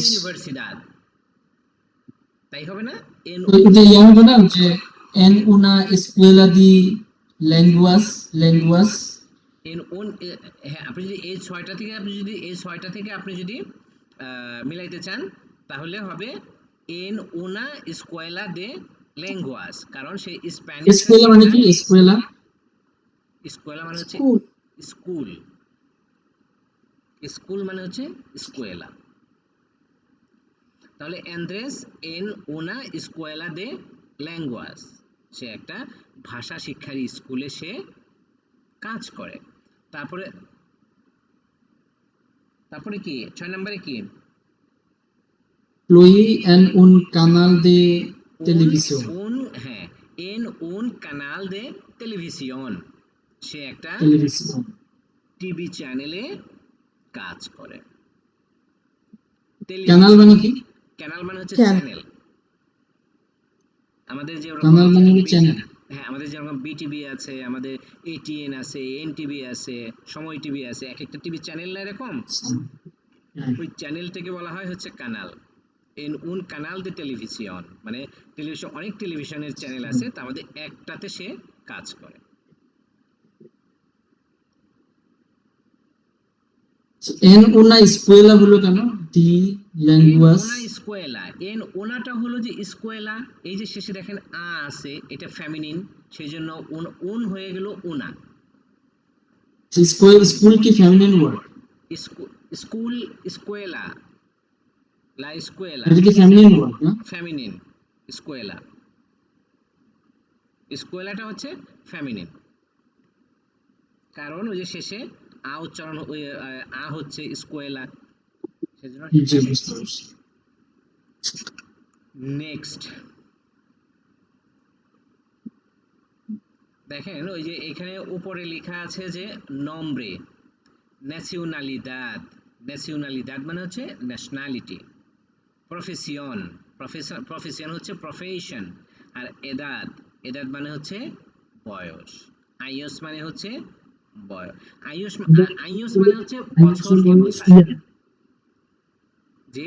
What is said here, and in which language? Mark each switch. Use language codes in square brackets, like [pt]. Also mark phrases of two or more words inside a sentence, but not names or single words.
[bn] universidad তাই হবে না in এটা ইয়া হবে না যে [es] en una escuela de lenguas [bn] in un হ্যাঁ আপনি যদি এই ছয়টা থেকে আপনি যদি মিলাইতে চান তাহলে হবে [es] en una escuela de lenguas [bn] কারণ সে স্প্যানিশ এসকুয়েলা মানে কি? এসকুয়েলা মানে হচ্ছে স্কুল। স্কুল মানে হচ্ছে স্কুয়েলা তাহলে [es] Andrés en una escuela de lenguas [bn] সে একটা ভাষা শিক্ষার স্কুলে সে কাজ করে তারপরে কি 6 নম্বরে কি [es] Fluí en un canal de televisión. [bn] হ্যাঁ [es] en un canal de televisión [bn] সে একটা [es] Televisión. [bn] টিভি চ্যানেলে কাজ করে Canal মানে কি? ক্যানাল মানে হচ্ছে [en] Channel. [bn] চ্যানেল আমাদের যে Canal মানে হলো চ্যানেল। হ্যাঁ আমাদের যেরকম বিটিভি আছে আমাদের এটিএন আছে এনটিভি আছে সময় টিভি আছে এক একটা টিভি চ্যানেল না এরকম ওই চ্যানেলটাকে বলা হয় হচ্ছে কানাল [es] en un canal de televisión [bn] মানে টেলিভিশন অনেক টেলিভিশনের চ্যানেল আছে তার মধ্যে একটাতে সে কাজ করে [es] En una escuela হলো কেন? de lenguas. en una escuela [bn] en ওনাটা হলো যে স্কুয়েলা এই যে শেষে দেখেন আ আছে এটা ফেমিনিন সেজন্য উন হয়ে গেল ওনা স্কুল কি ফেমিনিন ওয়ার্ড? স্কুল স্কুয়েলা [es] la escuela, [bn] এটা কি ফেমিনিন ওয়ার্ড না? ফেমিনিন, স্কুয়েলা, স্কুয়েলাটা হচ্ছে ফেমিনিন, কারণ ওই যে শেষে আ উচ্চারণ, ওই আ হচ্ছে স্কুয়েলা, সেজন্য জি ফেমিনিন। বুঝতে পারছি। নেক্সট দেখেন, ওই যে এখানে উপরে লেখা আছে যে [es] nombre, nacionalidad, nacionalidad [bn] মানে হচ্ছে ন্যাশনালিটি, প্রফেশন, প্রফেশন হচ্ছে প্রফেশন, আর এদাদ, এদাদ মানে হচ্ছে বয়স, আইয়স মানে হচ্ছে বয়স, আইয়স, আইয়স মানে হচ্ছে বছরকে বোঝায়। জি,